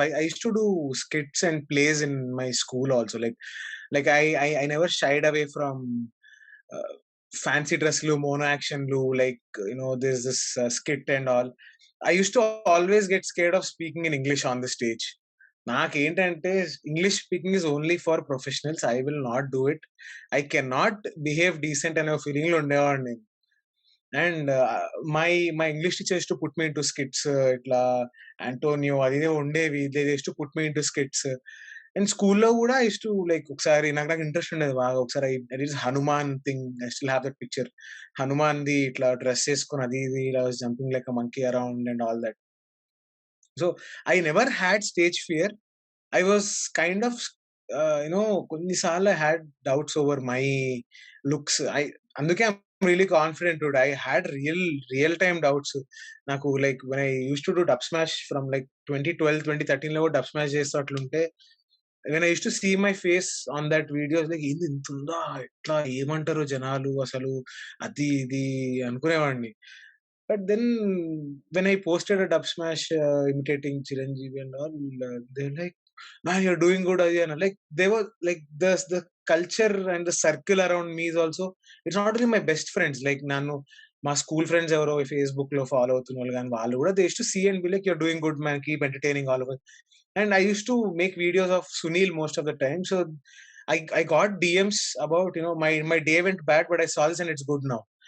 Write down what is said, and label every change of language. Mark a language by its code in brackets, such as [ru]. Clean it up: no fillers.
[en] I used to do skits and plays in my school also. Like I never shied away from fancy dress lu, mono action lu, like there's this skit and all. I used to always get scared of speaking in English on the stage. [te] నాకేంటంటే [en] English speaking is only for professionals, I will not do it, I can not behave decent [te] అనే feeling లో ఉండేవాడిని నేను. [en] and my English teachers to put me into skits, [te] ఇట్లా Antonio అది ఉండేవి, [en] They use to put me into skits. And స్కూల్లో కూడా I use to like, [te] ఒకసారి నాకు ఇంట్రెస్ట్ ఉండేది బాగా, [en] ఒకసారి it is Hanuman thing, I still have that picture, [te] Hanuman the ఇట్లా డ్రెస్ వేసుకుని అది ఇది ఇలా [en] Jumping like a monkey around and all that. So I never had stage fear. I was kind of, కొన్నిసార్లు I had doubts over my looks. అందుకే I'm really confident today. I had real time doubts. నాకు like when I used to do Dub Smash from like 2012, [te] 2013 లో Dub Smash చేస్తూ అట్లుంటే, [en] when I used to see my face on that video, like [te] ఏంది ఇంత ఉందా, ఎట్లా ఏమంటారు జనాలు అసలు, అది ఇది అనుకునేవాడిని. [en] But then when I posted a Dub Smash imitating Chiranjeevi and all, they're like, man, you're doing good. And like they were like the culture and the circle around me is also, it's not only my best friends, like nanu [te] మా school friends ఎవరో Facebook లో follow అవుతున్న వాళ్ళు కానీ, [en] వాళ్ళు కూడా they use to see and be like, you're doing good man, keep entertaining all of us. And I used to make videos of Sunil most of the time, so I got DMs about, my day went bad but I saw this and it's good now.